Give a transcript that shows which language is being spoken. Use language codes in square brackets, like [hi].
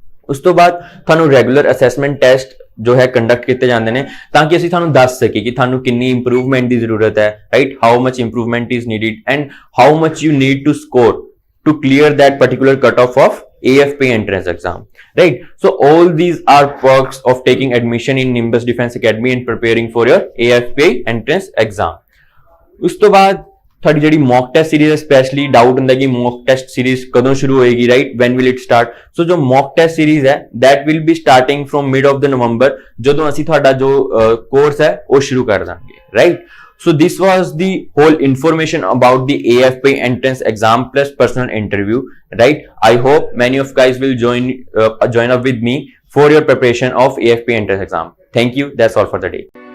[pa] ਉਸ ਤੋਂ ਬਾਅਦ ਤੁਹਾਨੂੰ ਰੈਗੂਲਰ ਅਸੈਸਮੈਂਟ ਟੈਸਟ ਜੋ ਹੈ ਕੰਡਕਟ ਕੀਤੇ ਜਾਂਦੇ ਨੇ ਤਾਂ ਕਿ ਅਸੀਂ ਤੁਹਾਨੂੰ ਦੱਸ ਸਕੀਏ ਕਿ ਤੁਹਾਨੂੰ ਕਿੰਨੀ ਇੰਪਰੂਵਮੈਂਟ ਦੀ ਜ਼ਰੂਰਤ ਹੈ, right. [en] How much improvement is needed and how much you need to score to clear that particular cutoff of AFP entrance exam, right? So all these are perks of taking admission in Nimbus Defense Academy and preparing for your AFP entrance exam. [pa] ਉਸ ਤੋਂ ਬਾਅਦ ਤੁਹਾਡੀ ਜਿਹੜੀ mock test series ਹੈ, specially doubt ਹੁੰਦਾ ਕਿ mock test series ਕਦੋਂ ਸ਼ੁਰੂ ਹੋਏਗੀ, right, [en] When will it start. [pa] ਸੋ ਜੋ ਮੌਕ ਟੈਸਟ ਸੀਰੀਜ਼ ਹੈ [en] that will be starting from mid of the November, [pa] ਜਦੋਂ ਅਸੀਂ ਤੁਹਾਡਾ ਜੋ ਕੋਰਸ ਹੈ ਉਹ ਸ਼ੁਰੂ ਕਰ ਦਾਂਗੇ, right. [en] So this was the whole information about the AFP entrance exam plus personal interview, right? I hope many of guys will join up with me for your preparation of AFP entrance exam. Thank you. That's all for the day.